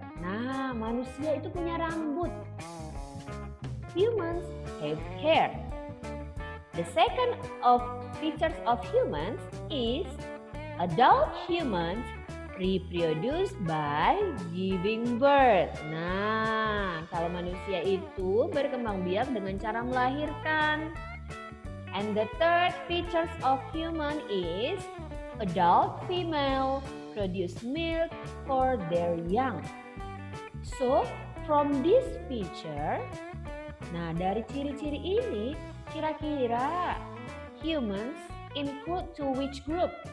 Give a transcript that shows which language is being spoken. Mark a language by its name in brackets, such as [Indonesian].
[Indonesian] Nah, manusia itu punya rambut. [English] Humans have hair. The second of features of humans is adult humans reproduce by giving birth. [Indonesian] Nah, kalau manusia itu berkembang biak dengan cara melahirkan. [English] And the third features of human is adult female produce milk for their young. So, from this feature, [Indonesian] nah dari ciri-ciri ini, kira-kira [English] humans include to which group?